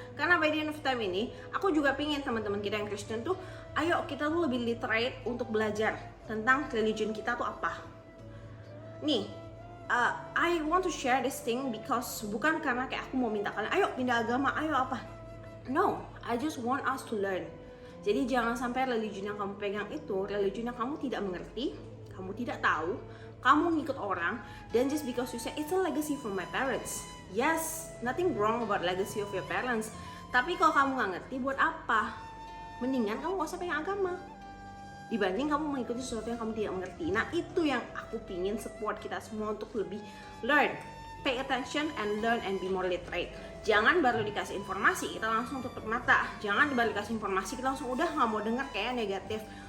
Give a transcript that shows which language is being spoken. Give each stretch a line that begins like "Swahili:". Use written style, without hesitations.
Indonesian: Karena
English: by the end of time
Indonesian: ini, aku juga pingin teman-teman kita yang Christian tuh, ayo kita tuh lebih literate untuk belajar tentang religion kita tuh apa. Nih,
English: I want to share this thing because
Indonesian: bukan karena kayak aku mau minta kalian, ayo pindah agama, ayo apa.
English: No, I just want us to learn.
Indonesian: Jadi jangan sampai religion yang kamu pegang itu, religion yang kamu tidak mengerti, kamu tidak tahu, kamu ngikut orang, dan
English: just because you say, it's a legacy from my parents. Yes, nothing wrong about legacy of your parents.
Indonesian: Tapi kalau kamu nggak ngerti, buat apa? Mendingan kamu gak usah pegang agama, dibanding kamu mengikuti sesuatu yang kamu tidak mengerti. Nah itu yang aku pingin support kita semua untuk lebih
English: learn, pay attention and learn and be more literate.
Indonesian: Jangan baru dikasih informasi kita langsung tutup mata. Jangan baru dikasih informasi kita langsung udah nggak mau dengar kayak negatif.